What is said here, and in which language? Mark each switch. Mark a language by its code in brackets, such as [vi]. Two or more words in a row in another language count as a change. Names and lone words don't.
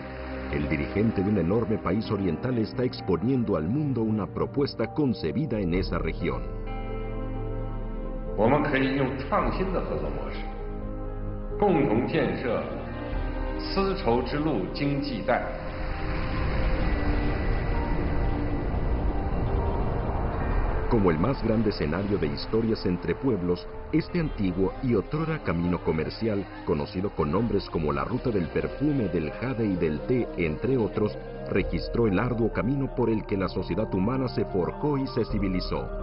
[es] El dirigente de un enorme país oriental está exponiendo al mundo una propuesta concebida en esa región. [zh] 我们可以用创新的合作模式，共同建设丝绸之路经济带。 [es] Como el más grande escenario de historias entre pueblos, este antiguo y otrora camino comercial, conocido con nombres como la ruta del perfume, del jade y del té, entre otros, registró el arduo camino por el que la sociedad humana se forjó y se civilizó.